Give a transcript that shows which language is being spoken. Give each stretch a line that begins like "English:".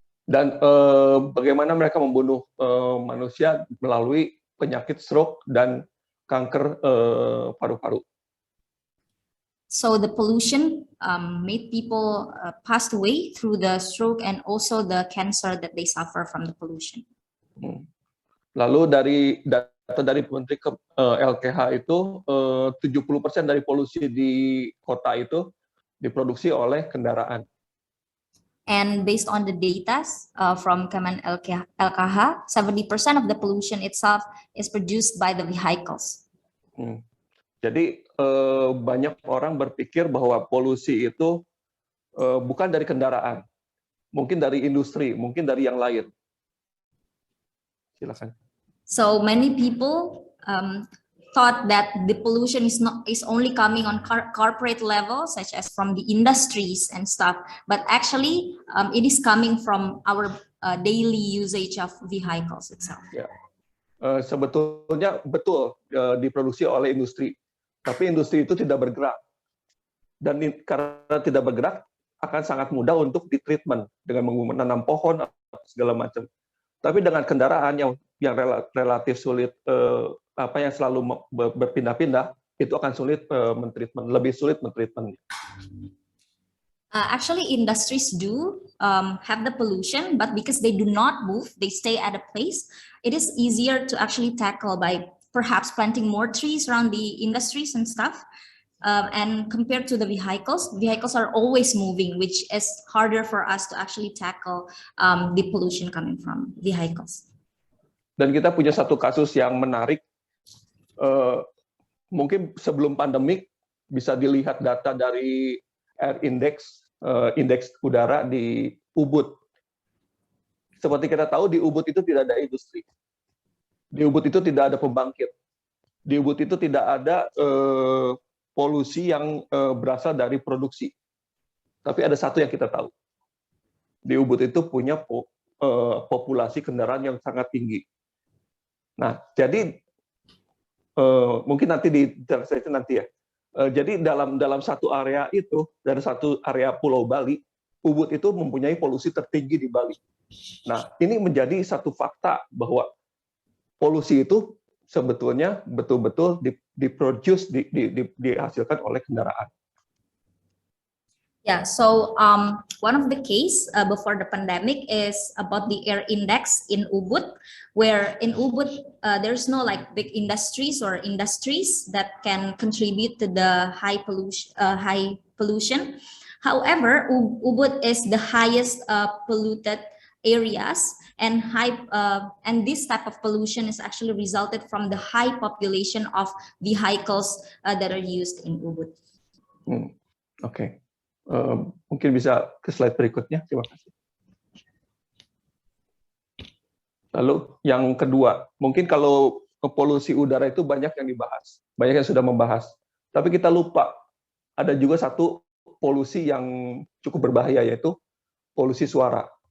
Indonesian: Dan bagaimana mereka membunuh manusia melalui penyakit stroke dan kanker paru-paru.
English: So the pollution made people pass away through the stroke and also the cancer that they suffer from the pollution.
Indonesian: Lalu dari data dari Menteri LKH itu 70% dari polusi di kota itu diproduksi oleh kendaraan.
English: And based on the data from Kemen LKH, 70% of the pollution itself is produced by the vehicles.
Indonesian: Jadi banyak orang berpikir bahwa polusi itu bukan dari kendaraan, mungkin dari industri, mungkin dari yang lain. Silakan.
English: So many people thought that the pollution is only coming on corporate level, such as from the industries and stuff, but actually it is coming from our daily usage of vehicles itself.
Indonesian: Ya. Sebetulnya betul diproduksi oleh industri. Tapi industri itu tidak bergerak. Dan karena tidak bergerak, akan sangat mudah untuk ditreatment dengan menanam pohon, segala macam. Tapi dengan kendaraan yang relatif sulit, yang selalu berpindah-pindah, itu akan sulit mentreatment, lebih sulit mentreatment.
English: Actually, industries do have the pollution, but because they do not move, they stay at a place, it is easier to actually tackle by perhaps planting more trees around the industries and stuff. And compared to the vehicles are always moving, which is harder for us to actually tackle the pollution coming from vehicles.
Indonesian: Dan kita punya satu kasus yang menarik. Mungkin sebelum pandemik bisa dilihat data dari air index, indeks udara di Ubud. Seperti kita tahu di Ubud itu tidak ada industri. Di Ubud itu tidak ada pembangkit. Di Ubud itu tidak ada polusi yang berasal dari produksi. Tapi ada satu yang kita tahu. Di Ubud itu punya populasi kendaraan yang sangat tinggi. Nah, jadi mungkin nanti di translate nanti ya. Jadi dalam satu area itu, dari satu area Pulau Bali, Ubud itu mempunyai polusi tertinggi di Bali. Nah, ini menjadi satu fakta bahwa polusi itu sebetulnya betul-betul diproduce, dihasilkan oleh kendaraan.
English: Yeah, so one of the case before the pandemic is about the air index in Ubud, where in Ubud there's no like big industries that can contribute to the high pollution. However, Ubud is the highest polluted areas, and this type of pollution is actually resulted from the high population of vehicles that are used in Ubud.
Indonesian: Oke. Mungkin bisa ke slide berikutnya, terima kasih. Lalu yang kedua, mungkin kalau polusi udara itu banyak yang dibahas, banyak yang sudah membahas. Tapi kita lupa, ada juga satu polusi yang cukup berbahaya, yaitu polusi suara.